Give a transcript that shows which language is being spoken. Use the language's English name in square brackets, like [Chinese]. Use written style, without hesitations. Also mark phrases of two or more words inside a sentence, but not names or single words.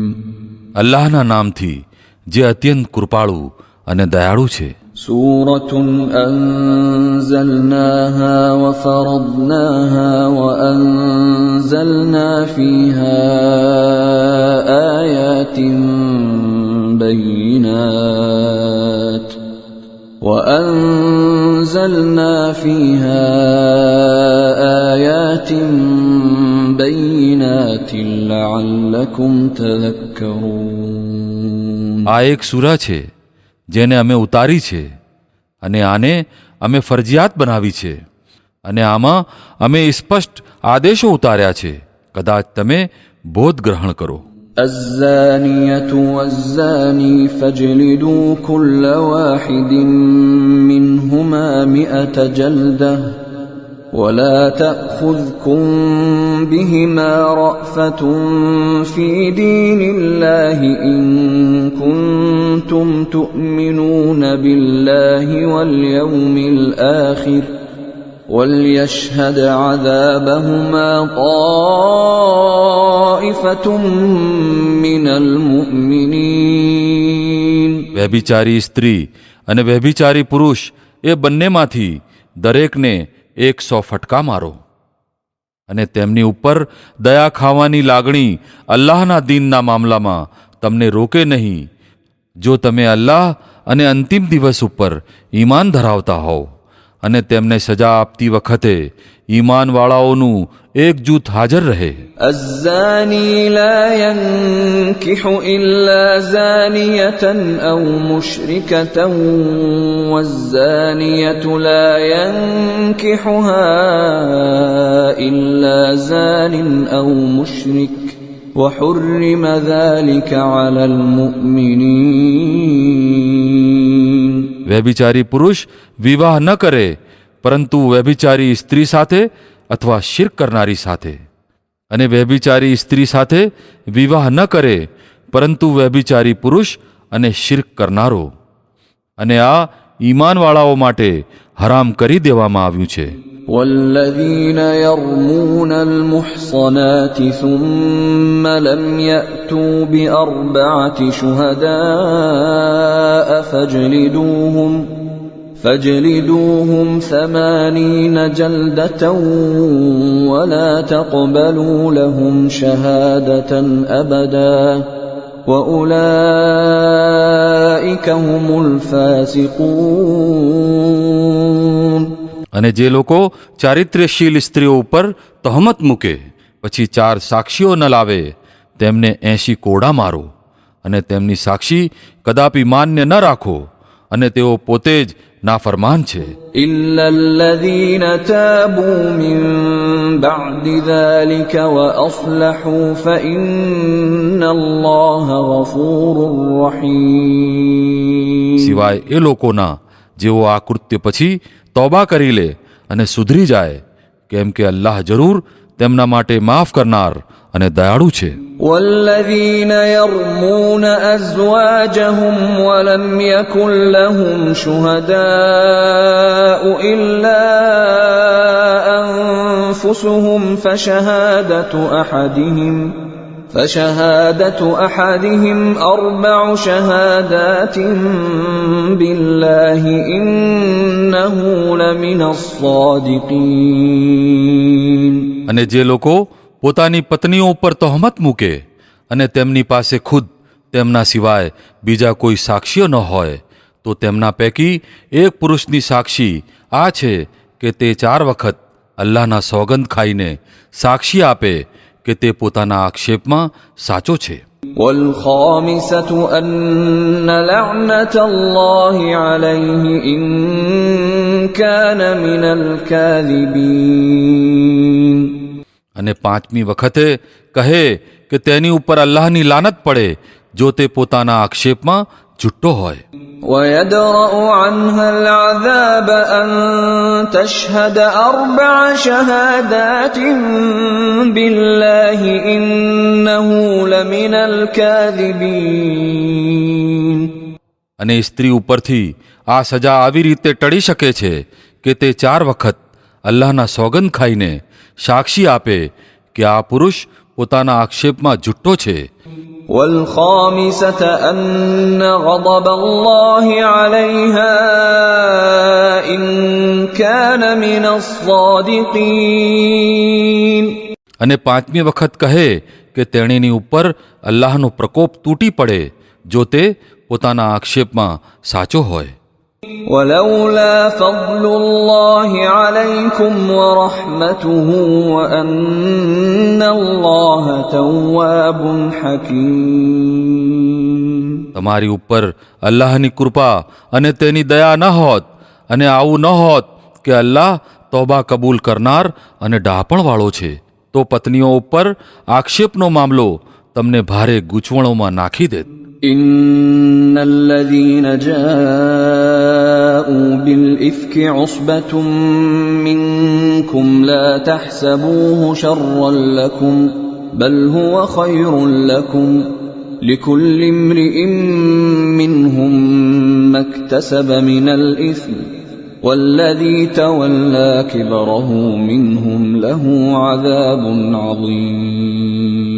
[Gujarati] અલ્લાહના નામથી જે અત્યંત કૃપાળુ અને દયાળુ છે. [Arabic] سورةٌ أنزلناها وفرضناها وأنزلنا فيها آياتٍ بيّنات وأنزلنا فيها آيات بينات لعلكم تذكرون. [Gujarati] આ એક સૂરા છે જેને અમે ઉતારી છે અને આને અમે ફરજિયાત બનાવી છે અને આમાં અમે સ્પષ્ટ આદેશો ઉતાર્યા છે, કદાચ તમે બોધ ગ્રહણ કરો. [Arabic] الزانية والزاني فاجلدوا كل واحد منهما 100 جلدة ولا تأخذكم بهما رأفة في دين الله إن كنتم تؤمنون بالله واليوم الآخر وَلْيَشْهَدْ عَذَابَهُمَا طَائِفَةٌ مِّنَ الْمُؤْمِنِينَ. [Gujarati] વ્યભિચારી સ્ત્રી અને વ્યભિચારી પુરુષ એ બંનેમાંથી દરેકને 100 ફટકા મારો અને તેમની ઉપર દયા ખાવાની લાગણી અલ્લાહના દીનના મામલામાં તમને રોકે નહીં, જો તમે અલ્લાહ અને અંતિમ દિવસ ઉપર ઈમાન ધરાવતા હોવ. અને તેમને સજા આપતી વખતે ઈમાનવાળાઓનું એક જૂથ હાજર રહે. [Arabic] الزاني لا ينكح إلا زانية أو مشركة والزانية لا ينكحها إلا زان أو مشرك وحرم ذلك على المؤمنين. [Gujarati] વ્યભિચારી પુરુષ વિવાહ ન કરે પરંતુ વ્યભિચારી સ્ત્રી સાથે અથવા શિર્ક કરનારી સાથે, અને વ્યભિચારી સ્ત્રી સાથે વિવાહ ન કરે પરંતુ વ્યભિચારી પુરુષ અને શિર્ક કરનારો, અને આ ઈમાનવાળાઓ માટે હરામ કરી દેવામાં આવ્યું છે. [Arabic] والذين يرمون المحصنات ثم لم يأتوا بأربعة شهداء فاجلدوهم 80 جلدة ولا تقبلوا لهم شهادة أبدا وأولئك هم الفاسقون. [Gujarati] અને જે લોકો ચારિત્ર્યશીલ સ્ત્રીઓ ઉપર તહમત મૂકે પછી 4 સાક્ષીઓ ન લાવે તેમને 80 કોડા મારો અને તેમની સાક્ષી કદાપી માન્ય ન રાખો અને તેઓ પોતે જ નાફરમાન છે. [Arabic] إلا الذين تابوا من بعد ذلك وأصلحوا فإن الله غفور رحيم. [Gujarati] સિવાય એ લોકોના જેઓ આ કૃત્ય પછી તૌબા કરી લે અને સુધરી જાય, કેમ કે અલ્લાહ જરૂર તેમના માટે માફ કરનાર અને દયાળુ છે. [Arabic] والذين يرمون أزواجهم ولم يكن لهم شهداء إلا أنفسهم فشهادة أحدهم 4 شهادات بالله إنه لمن الصادقين. [Gujarati] અને જે લોકો પોતાની પત્નીઓ ઉપર તહોમત મૂકે અને તેમની પાસે ખુદ તેમના સિવાય બીજા કોઈ સાક્ષીઓ ન હોય તો તેમના પૈકી એક પુરુષની સાક્ષી આ છે કે તે 4 વખત અલ્લાહના સોગંદ ખાઈને સાક્ષી આપે કે તે પોતાના આક્ષેપમાં સાચો છે. [Arabic] والخامسة أن لعنة الله عليه إن كان من الكاذبين. [Gujarati] અને 5મી વખતે કહે કે તેની ઉપર અલ્લાહની લાનત પડે જો તે પોતાના આક્ષેપમાં જુઠ્ઠો હોય. [Arabic] ويدرأ عنها العذاب أن تشهد 4 شهادات بالله إنه لمن الكاذبين. [Gujarati] અને સ્ત્રી ઉપરથી આ સજા આવી રીતે ટળી શકે છે કે તે 4 વખત અલ્લાહના સોગંદ ખાઈને સાક્ષી આપે કે આ પુરુષ પોતાના આક્ષેપમાં જુઠ્ઠો છે. [Arabic] والخامسة أن غضب الله عليها إن كان من الصادقين. [Gujarati] અને પાંચમી વખત કહે કે તેણીની ઉપર અલ્લાહનો પ્રકોપ તૂટી પડે જો તે પોતાના આક્ષેપમાં સાચો હોય. [Arabic] ولولا فضل الله عليكم ورحمته وأن الله تواب حكيم. [Gujarati] તમારી ઉપર અલ્લાહની કૃપા અને તેની દયા ન હોત અને આવું ન હોત કે અલ્લાહ તોબા કબૂલ કરનાર અને ડહાપણવાળો છે તો પત્નીઓ ઉપર આક્ષેપનો મામલો તમને ભારે ગૂંચવણોમાં નાખી દેત. [Arabic] إن الذين جاءوا بالإفك عصبة منكم لا تحسبوه شرا لكم بل هو خير لكم لكل امرئ منهم ما اكتسب من الإثم والذي تولى كبره منهم له عذاب عظيم.